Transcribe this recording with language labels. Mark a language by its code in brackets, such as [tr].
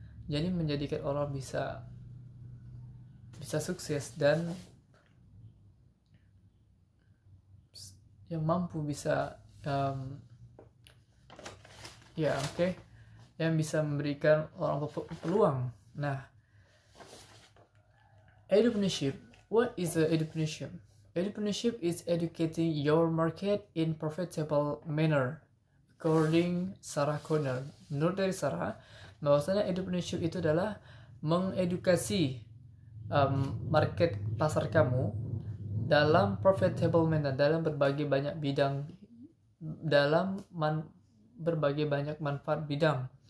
[id] Jadi menjadikan orang bisa sukses dan yang mampu bisa Ya, oke. Yang bisa memberikan orang peluang. Nah, entrepreneurship. [en] What is the entrepreneurship? Entrepreneurship is educating your market in profitable manner. According Sarah Connor. [id] Menurut dari Sarah, bahwasanya entrepreneurship itu adalah mengedukasi market pasar kamu dalam [en] profitable manner, [id] dalam berbagai banyak bidang, dalam berbagai banyak manfaat bidang.